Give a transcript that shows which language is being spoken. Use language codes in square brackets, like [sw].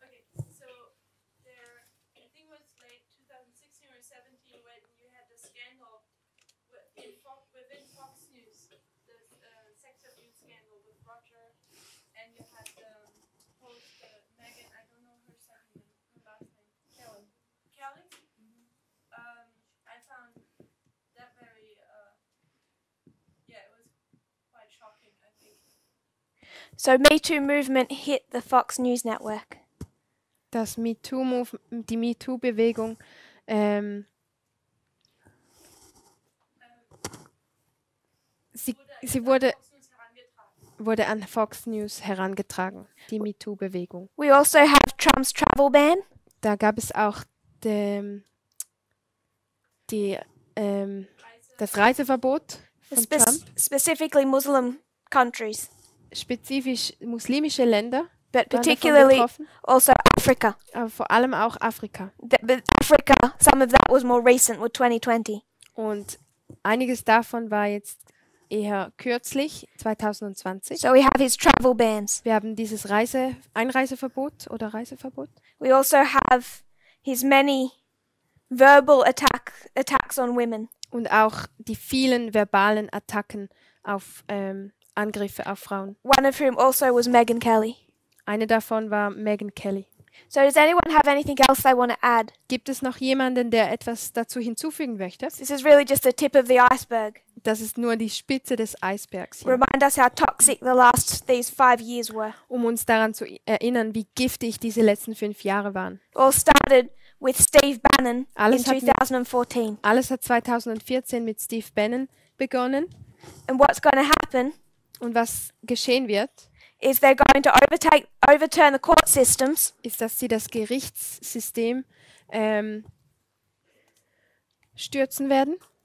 [en] Okay, so there, I think it was late 2016 or 17 when you had the scandal within Fox News, the sex abuse scandal with Roger, and you had the host Megan, I don't know her second name, her last name, Kelly. Kelly? I found that very, yeah, it was quite shocking, I think. So Me Too movement hit the Fox News network. [de] Die MeToo-Bewegung sie wurde Fox News herangetragen. wurde an Fox News herangetragen, die MeToo-Bewegung. [en] We also have Trump's travel ban. [de] Da gab es auch das Reiseverbot von Trump, [en] Specifically Muslim countries, [de] spezifisch muslimische Länder, [en] but [de] waren davon [en] particularly [de] betroffen, [en] also Africa. [de] aber vor allem auch Afrika. [en] But Africa, some of that was more recent with 2020. [de] Und einiges davon war jetzt eher kürzlich, 2020. [en] So we have his travel bans. [de] Wir haben dieses Einreiseverbot oder Reiseverbot. [en] We also have his many verbal attacks on women. [de] Und auch die vielen verbalen Attacken auf Angriffe auf Frauen. [en] One of whom also was Megyn Kelly. [de] Eine davon war Megyn Kelly. [en] So does anyone have anything else they want to add? [de] Gibt es noch jemanden, der etwas dazu hinzufügen möchte? [en] This is really just the tip of the iceberg. [de] Das ist nur die Spitze des Eisbergs hier, [en] Remind us how toxic these 5 years were. [de] um uns daran zu erinnern, wie giftig diese letzten 5 Jahre waren. [en] All started with Steve Bannon in [de] Alles hat mit- [en] 2014. [de] Alles hat 2014 mit Steve Bannon begonnen. [en] And what's going to happen [de] Und was geschehen wird, [en] is they're going to overturn the court systems [de] ist, dass sie das Gerichtssystem stürzen werden.